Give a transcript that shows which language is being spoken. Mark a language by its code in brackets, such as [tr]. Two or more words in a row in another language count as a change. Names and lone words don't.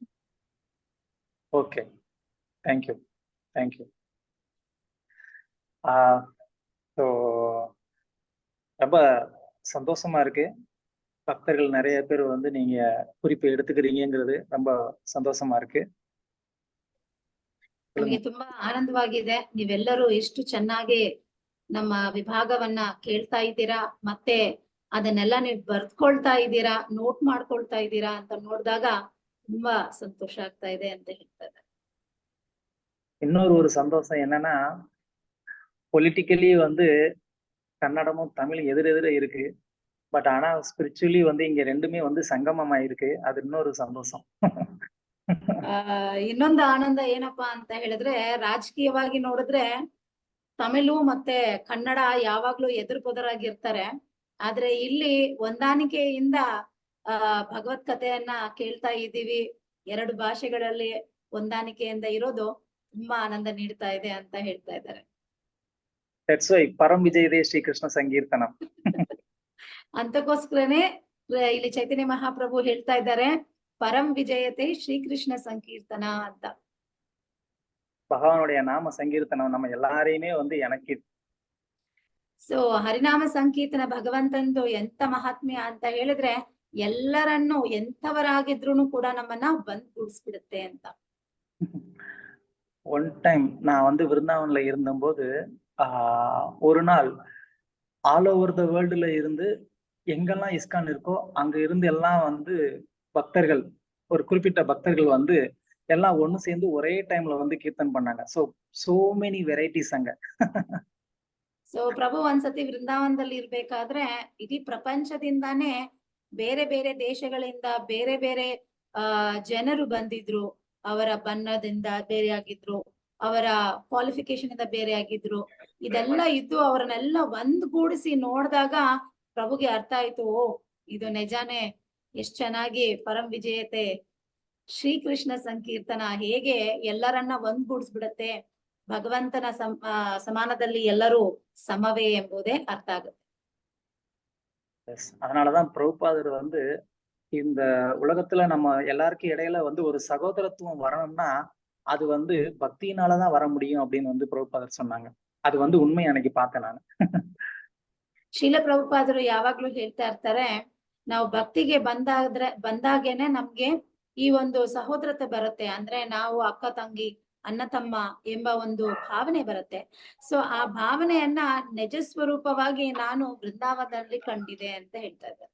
[en] Okay, thank you. [ta] ஸோ ரொம்ப சந்தோஷமா இருக்கு. பக்தர்கள் நிறைய பேர் வந்து நீங்க குறிப்பை எடுத்துக்கிறீங்கிறது ரொம்ப ಸಂತೋಷமா இருக்கு. [kn] ನನಗೆ ತುಂಬಾ ಆನಂದವಾಗಿದೆ. ನೀವೆಲ್ಲರೂ ಎಷ್ಟು ಚೆನ್ನಾಗಿ ನಮ್ಮ ವಿಭಾಗವನ್ನ ಕೇಳ್ತಾ ಇದ್ದೀರಾ, ಮತ್ತೆ ಅದನ್ನೆಲ್ಲ ನೀವು ಬರ್ದ್ಕೊಳ್ತಾ ಇದ್ದೀರಾ, ನೋಟ್ ಮಾಡ್ಕೊಳ್ತಾ ಇದ್ದೀರಾ ಅಂತ ನೋಡಿದಾಗ ತುಂಬಾ ಸಂತೋಷ ಆಗ್ತಾ ಇದೆ ಅಂತ ಹೇಳ್ತಾ ಇದ್ದಾರೆ. [ta] இன்னொரு சந்தோஷம் என்னன்னா, பொலிட்டிக்கலி வந்து கன்னடமும் தமிழும் எதிரெதிர இருக்கு. பட் ஆனா ஸ்பிரிச்சுவலி வந்து இங்க ரெண்டுமே வந்து சங்கமமா இருக்கு. அது இன்னொரு சந்தோஷம். [kn] ಇನ್ನೊಂದು ಆನಂದ ಏನಪ್ಪಾ ಅಂತ ಹೇಳಿದ್ರೆ, ರಾಜಕೀಯವಾಗಿ ನೋಡಿದ್ರೆ ತಮಿಳು ಮತ್ತೆ ಕನ್ನಡ ಯಾವಾಗ್ಲೂ ಎದುರು ಬೊದರಾಗಿರ್ತಾರೆ. ಆದ್ರೆ ಇಲ್ಲಿ ಹೊಂದಾಣಿಕೆಯಿಂದ ಭಗವತ್ ಕಥೆಯನ್ನ ಕೇಳ್ತಾ ಇದ್ದೀವಿ. 2 ಭಾಷೆಗಳಲ್ಲಿ ಹೊಂದಾಣಿಕೆಯಿಂದ ಇರೋದು ತುಂಬಾ ಆನಂದ ನೀಡ್ತಾ ಇದೆ ಅಂತ ಹೇಳ್ತಾ ಇದ್ದಾರೆ. [en] That's why [sa] ಪರಂ ವಿಜಯದೇ ಶ್ರೀಕೃಷ್ಣ ಸಂಕೀರ್ತನಂ. [kn] ಅಂತಕ್ಕೋಸ್ಕರನೇ ಇಲ್ಲಿ ಚೈತನ್ಯ ಮಹಾಪ್ರಭು ಹೇಳ್ತಾ ಇದ್ದಾರೆ, [sa] ಪರಂ ವಿಜಯತೆ ಶ್ರೀಕೃಷ್ಣ ಸಂಕೀರ್ತನ [kn] ಅಂತ. [ta] பகவானுடைய நாம சங்கீர்த்தனம் நம்ம எல்லாரையுமே வந்து எனக்கு. [kn] ಸೊ ಹರಿನಾಮ ಸಂಕೀರ್ತನ ಭಗವಂತಂದು ಎಂತ ಮಹಾತ್ಮ್ಯ ಅಂತ ಹೇಳಿದ್ರೆ, ಎಲ್ಲರನ್ನು ಎಂಥವರಾಗಿದ್ರು ಕೂಡ ನಮ್ಮನ್ನ ಬಂದ್ ಕೂಡಿಸ್ಬಿಡುತ್ತೆ ಅಂತ. [en] One time [ta] நான் வந்து விருந்தாவன்ல இருந்தபோது ஒரு நாள் [en] all over the world [ta] இருந்து எங்கெல்லாம் இஸ்கான் இருக்கோ அங்க இருந்து எல்லாம் வந்து பக்தர்கள், ஒரு குறிப்பிட்ட பக்தர்கள் வந்து எல்லாம் ஒண்ணு சேர்ந்து ஒரே டைம்ல வந்து கீர்த்தன் பண்ணாங்க. [en] So many varieties அங்க. [kn] ಸೊ ಪ್ರಭು ಒಂದ್ಸತಿ ವೃಂದಾವನದಲ್ಲಿ ಇರ್ಬೇಕಾದ್ರೆ ಇಡೀ ಪ್ರಪಂಚದಿಂದಾನೇ ಬೇರೆ ಬೇರೆ ದೇಶಗಳಿಂದ ಬೇರೆ ಬೇರೆ ಜನರು ಬಂದಿದ್ರು. ಅವರ ಬಣ್ಣದಿಂದ ಬೇರೆ ಆಗಿದ್ರು, ಅವರ ಕ್ವಾಲಿಫಿಕೇಶನ್ ಇಂದ ಬೇರೆ ಆಗಿದ್ರು. ಇದೆಲ್ಲ ಇದ್ದು ಅವರನ್ನೆಲ್ಲ ಒಂದ್ಗೂಡಿಸಿ ನೋಡಿದಾಗ ಪ್ರಭುಗೆ ಅರ್ಥ ಆಯ್ತು, ಓ ಇದು ನಿಜಾನೇ, ಎಷ್ಟ್ ಚೆನ್ನಾಗಿ [sa] ಪರಂ ವಿಜಯತೆ ಶ್ರೀಕೃಷ್ಣ ಸಂಕೀರ್ತನ [kn] ಹೇಗೆ ಎಲ್ಲರನ್ನ ಒಂದ್ಗೂಡಿಸ್ಬಿಡತ್ತೆ, ಭಗವಂತನ ಸಮಾನದಲ್ಲಿ ಎಲ್ಲರೂ ಸಮವೇ ಎಂಬುದೇ ಅರ್ಥ ಆಗುತ್ತೆ. [ta] அதனாலதான் பிரபுபாதர் வந்து இந்த உலகத்துல நம்ம எல்லாருக்கும் இடையில வந்து ஒரு சகோதரத்துவம் வரணும்னா அது வந்து பக்தியினாலதான் வர முடியும் அப்படின்னு வந்து பிரபுபாதர் சொன்னாங்க. அது வந்து உண்மை அன்னைக்கு பார்த்தேன் ನಾನು. [kn] ಶೀಲ ಪ್ರಭುಪಾದರು ಯಾವಾಗ್ಲೂ ಹೇಳ್ತಾ ಇರ್ತಾರೆ, ನಾವು ಭಕ್ತಿಗೆ ಬಂದಾಗೇನೆ ನಮ್ಗೆ ಈ ಒಂದು ಸಹೋದರತೆ ಬರುತ್ತೆ. ಅಂದ್ರೆ ನಾವು ಅಕ್ಕ ತಂಗಿ, ಅಣ್ಣ ತಮ್ಮ ಎಂಬ ಒಂದು ಭಾವನೆ ಬರುತ್ತೆ. ಸೊ ಆ ಭಾವನೆಯನ್ನ ನಿಜ ಸ್ವರೂಪವಾಗಿ ನಾನು ವೃಂದಾವನದಲ್ಲಿ ಕಂಡಿದೆ ಅಂತ ಹೇಳ್ತಾ ಇದ್ದಾರೆ.